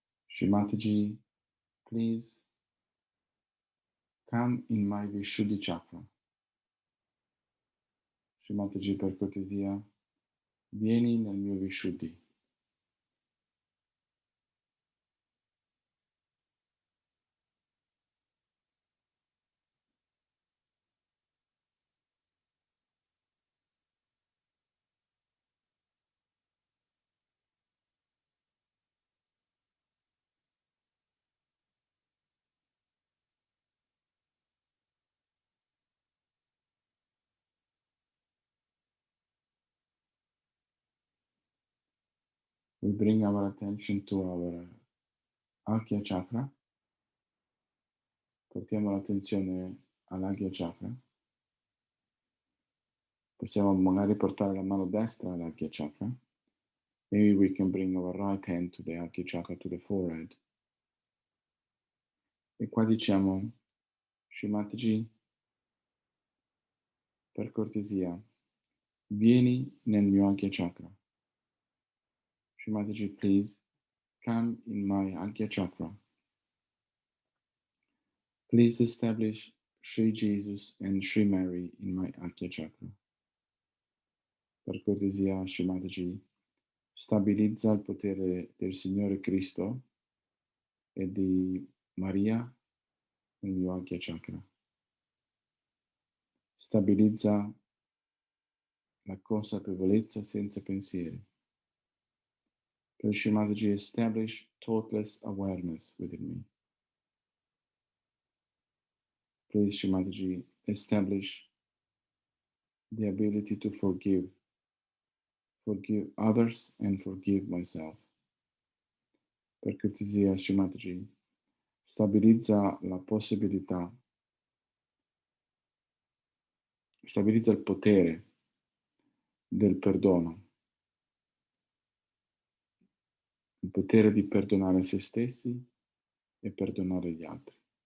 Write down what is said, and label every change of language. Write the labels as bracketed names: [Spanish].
[English] Shimataji, please come in my Vishuddhi Chakra. [Italian] Shimataji, per cortesia, vieni nel mio Vishuddi. [English] We bring our attention to our Agya Chakra. [Italian] Portiamo l'attenzione all'Agya Chakra. Possiamo magari portare la mano destra all'Agya Chakra. [English] Maybe we can bring our right hand to the Agya Chakra, to the forehead. [Italian] E qua diciamo, Shimataji, per cortesia, vieni nel mio Agya Chakra. [English] Shimataji, please come in my Agya Chakra. Please establish Sri Jesus and Sri Mary in my Agya Chakra. [Italian] Per cortesia, Shimataji, stabilizza il potere del Signore Cristo e di Maria nel mio Agya Chakra. Stabilizza la consapevolezza senza pensieri. [English] Please, Shimataji, establish thoughtless awareness within me. Please, Shimataji, establish the ability to forgive forgive others and forgive myself. [Italian] Per cortesia, Srimataji, stabilizza la possibilità, stabilizza il potere del perdono, il potere di perdonare se stessi e perdonare gli altri.